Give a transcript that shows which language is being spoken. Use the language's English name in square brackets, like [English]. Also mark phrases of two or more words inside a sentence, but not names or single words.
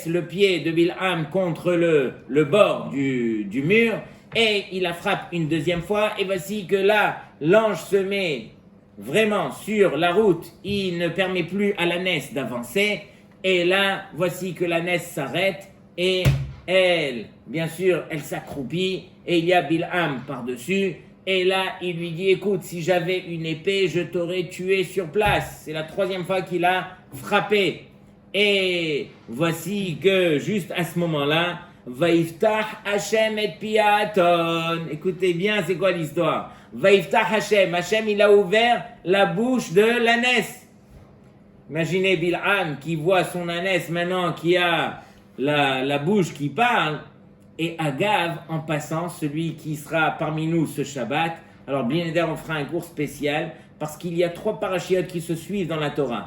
[French] le pied de Bil'am contre le bord du mur, et il la frappe une deuxième fois, et voici que là, l'ange se met vraiment sur la route, il ne permet plus à l'ânesse d'avancer, et là, voici que l'ânesse s'arrête, et elle, bien sûr, elle s'accroupit, et il y a Bil'am par-dessus, et là, il lui dit, écoute, si j'avais une épée, je t'aurais tué sur place. C'est la troisième fois qu'il a frappé. Et voici que, juste à ce moment-là, [Hebrew] ויפתח השם את פי האתון. [French] Écoutez bien, c'est quoi l'histoire? [Hebrew] ויפתח השם. [French] Hashem, il a ouvert la bouche de l'ânesse. Imaginez Bil'am qui voit son ânesse maintenant qui a la bouche qui parle, et Agav en passant, celui qui sera parmi nous ce Shabbat. Alors bien évidemment on fera un cours spécial parce qu'il y a 3 parachiotes qui se suivent dans la Torah.